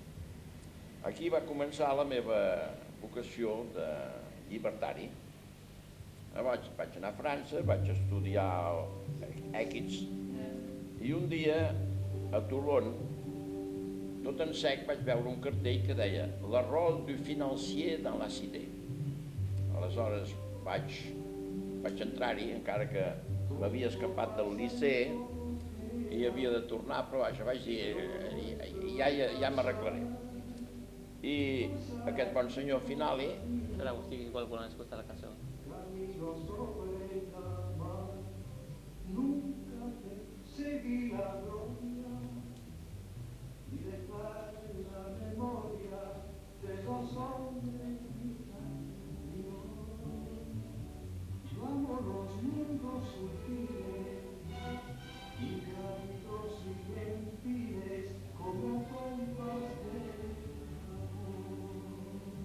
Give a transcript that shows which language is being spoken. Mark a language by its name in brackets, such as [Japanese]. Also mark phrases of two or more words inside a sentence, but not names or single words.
[Catalan] Aquí va començar la meva vocació de llibertari. Vaig anar a França, vaig estudiar èquits, i un dia a Toulon, tot en sec, vaig veure un cartell que deia [French] «Le rôle du financier dans la cité». [Catalan] Aleshores vaig entrar-hi, encara que m'havia escapat del liceu, i havia de tornar, però vaja, vaig dir, ja m'arreglaré. I aquest bon senyor Finali... Espera, Agustí, que igual volen escoltar la cançó. [Spanish] Nunca perseguí la gloria, ni declaré la memoria de los hombres míos. Yo amo los mundos sutiles, ingrávidos y gentiles, como pompas de amor.